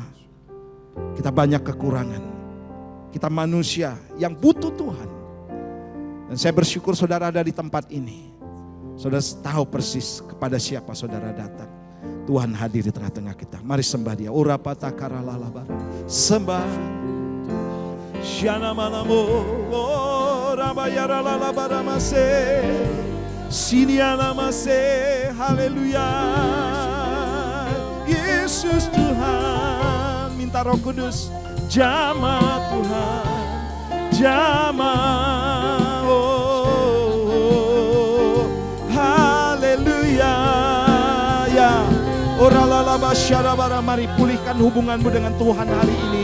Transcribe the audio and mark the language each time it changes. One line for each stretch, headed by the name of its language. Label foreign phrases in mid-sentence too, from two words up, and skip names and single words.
Indonesian: Kita banyak kekurangan. Kita manusia yang butuh Tuhan. Dan saya bersyukur saudara ada di tempat ini. Saudara tahu persis kepada siapa saudara datang. Tuhan hadir di tengah-tengah kita. Mari sembah Dia. Urapata karalalabara. Sembah. Syana manamo. Rabayaralalabara mase. Siniana mase. Haleluya. Yesus Tuhan. Minta Roh Kudus. Jama Tuhan. Jama. Haleluya. Ya. Mari pulihkan hubunganmu dengan Tuhan hari ini.